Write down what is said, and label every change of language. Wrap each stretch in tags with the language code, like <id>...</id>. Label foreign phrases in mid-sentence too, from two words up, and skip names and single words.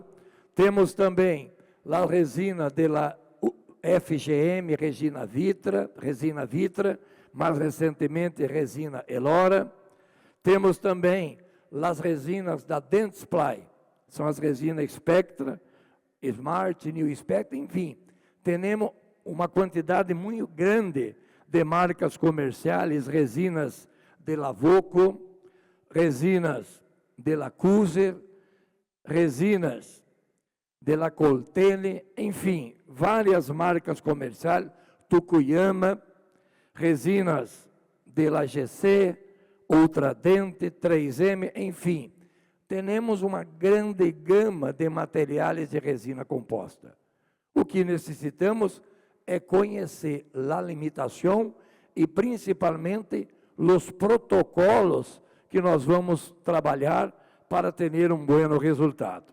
<pt>Temos também a resina da FGM, resina Vitra, mais recentemente resina Elora. Temos também as resinas da Dentsply, são as resinas Spectra, Smart, New Spectra, enfim. Temos uma quantidade muito grande de marcas comerciais, resinas de Lavoco, resinas de la Cuser, resinas de la Coltene, enfim, várias marcas comerciais, Tukuyama, resinas de la GC, Ultradente, 3M, enfim. Temos uma grande gama de materiais de resina composta. O que necessitamos é conhecer a limitação e, principalmente, os protocolos que nós vamos trabalhar para ter um bom resultado.</pt>